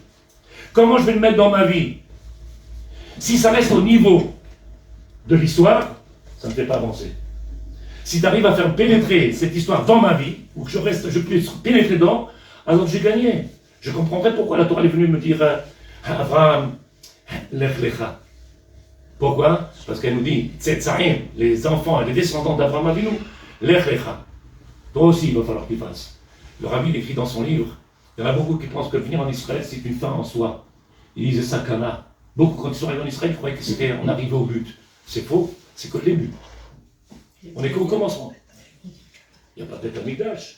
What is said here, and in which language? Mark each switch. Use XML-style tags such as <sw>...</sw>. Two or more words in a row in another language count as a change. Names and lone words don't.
<fr>Comment je vais le mettre dans ma vie? Si ça reste au niveau de l'histoire, ça ne me fait pas avancer. Si tu arrives à faire pénétrer cette histoire dans ma vie, ou que je puisse pénétrer dedans, alors j'ai gagné. Je comprendrai pourquoi la Torah est venue me dire Abraham,</fr> <he>לך לך.</he> <fr>Pourquoi? Parce qu'elle nous dit, Tzetzaim, les enfants et les descendants d'Abraham Avinu,</fr> <he>לך לך.</he> <fr>Toi aussi, il va falloir que tu fasses. Le rabbi écrit dans son livre, il y en a beaucoup qui pensent que venir en Israël, c'est une fin en soi. Il disait Sakana. Beaucoup, quand ils sont arrivés en Israël, ils croyaient que c'était on arrivait au but. C'est faux, c'est que le début. On est qu'au commencement. Il n'y a pas d'État Mikdash.</fr>